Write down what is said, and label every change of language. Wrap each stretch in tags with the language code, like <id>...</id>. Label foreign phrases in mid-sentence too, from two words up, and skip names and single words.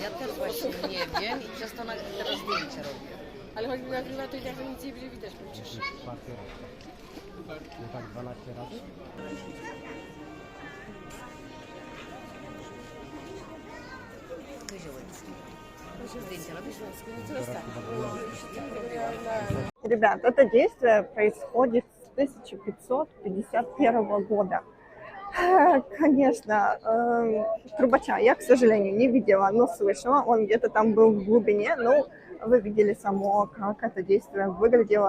<pl>Ja też właśnie nie wiem i przez to teraz zdjęcia robię. Ale choćby nagrywa, to i tak nic nie będzie widać przecież. Nie tak 12 razy? Koziołecki. Zdjęcia robisz?</pl> <ru>Ребят, это действие происходит с 1551 года. Конечно, трубача я, к сожалению, не видела, но слышала. Он где-то там был в глубине. Ну, вы видели само, как это действие выглядело.</ru>